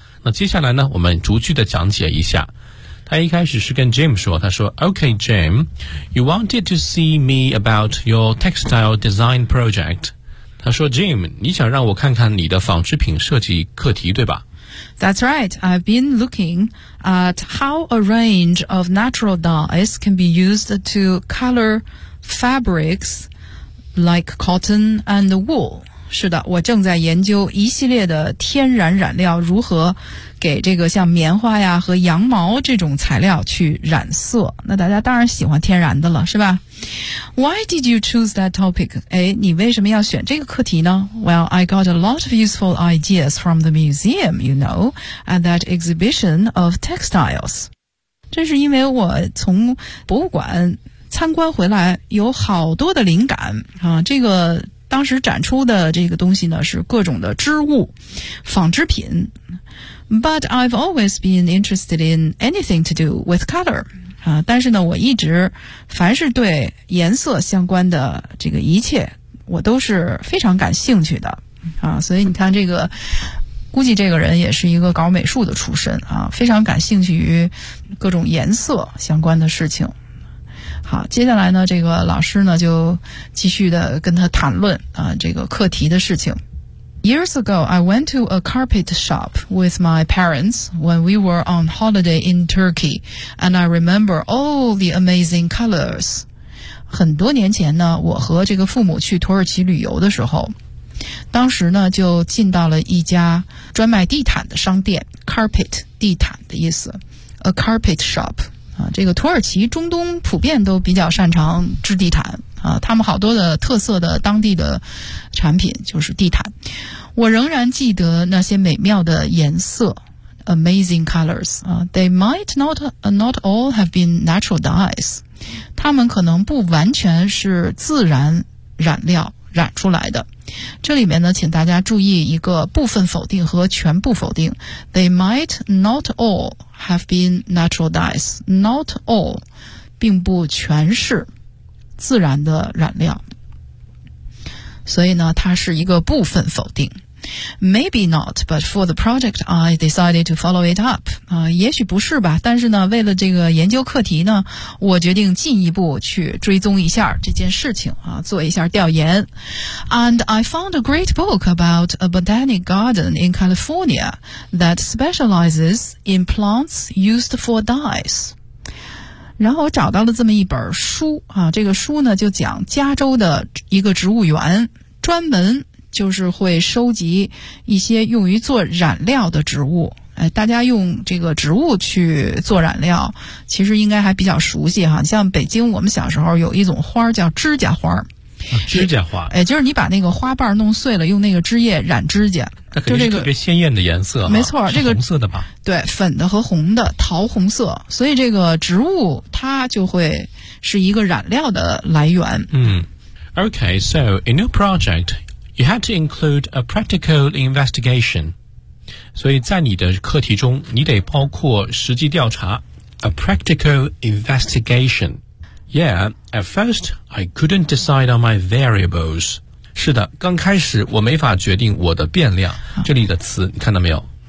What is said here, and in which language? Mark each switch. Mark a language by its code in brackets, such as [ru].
[zh] 那接下来呢我们逐句的讲解一下。他一开始是跟 Jim 说，他说 [en] OK Jim, you wanted to see me about your textile design project. [zh] 他说 Jim, 你想让我看看你的纺织品设计课题对吧？ [en] That's right. I've been looking at how a range of natural dyes can be used to color fabrics like cotton and wool. [zh] 是的，我正在研究一系列的天然染料如何给这个像棉花呀和羊毛这种材料去染色。那大家当然喜欢天然的了，是吧？ [en] Why did you choose that topic? [zh] 哎，你为什么要选这个课题呢？ [en] Well, I got a lot of useful ideas from the museum, you know, at that exhibition of textiles. [zh] 这是因为我从博物馆参观回来，有好多的灵感啊，这个当时展出的这个东西呢是各种的织物纺织品。 [en] But I've always been interested in anything to do with color、 [zh] 但是呢我一直凡是对颜色相关的这个一切我都是非常感兴趣的、所以你看这个估计这个人也是一个搞美术的出身、非常感兴趣于各种颜色相关的事情。好，接下来呢，这个老师呢就继续的跟他谈论啊这个课题的事情。 [en] Years ago, I went to a carpet shop with my parents when we were on holiday in Turkey, and I remember all the amazing colors. [zh] 很多年前呢，我和这个父母去土耳其旅游的时候，当时呢就进到了一家专卖地毯的商店 ，carpet 地毯的意思 ， [en] a carpet shop [zh] 啊，这个土耳其中东普遍都比较擅长织地毯。啊，他们好多的特色的当地的产品就是地毯。我仍然记得那些美妙的颜色 ， [en] amazing colors [zh] 啊。 [en] They might not all have been natural dyes， [zh] 他们可能不完全是自然染料染出来的。这里面呢，请大家注意一个部分否定和全部否定。 [en] They might not all have been natural dyes， not all [zh] 并不全是。自然的染料，所以呢，它是一个部分否定。 [en] Maybe not, but for the project, I decided to follow it up. [zh] 也许不是吧，但是呢，为了这个研究课题呢，我决定进一步去追踪一下这件事情啊，做一下调研。 [en] And I found a great book about a botanic garden in California that specializes in plants used for dyes. [zh] 然后我找到了这么一本书啊，这个书呢就讲加州的一个植物园，专门就是会收集一些用于做染料的植物。哎，大家用这个植物去做染料，其实应该还比较熟悉哈。像北京，我们小时候有一种花叫指甲花。指甲花，哎，就是你把那个花瓣弄碎了，用那个枝叶染指甲，那肯定是特别鲜艳的颜色、啊，没错，这个红色的吧、这个？对，粉的和红的，桃红色，所以这个植物它就会是一个染料的来源。 [en] 嗯 ，OK， so in your project， you had to include a practical investigation， [zh] 所以在你的课题中，你得包括实际调查 [en] ，a practical investigation。 Yeah, at first, I couldn't decide on my variables. [zh] 是的，刚开始我没法决定我的变量。这里的词你看到没有？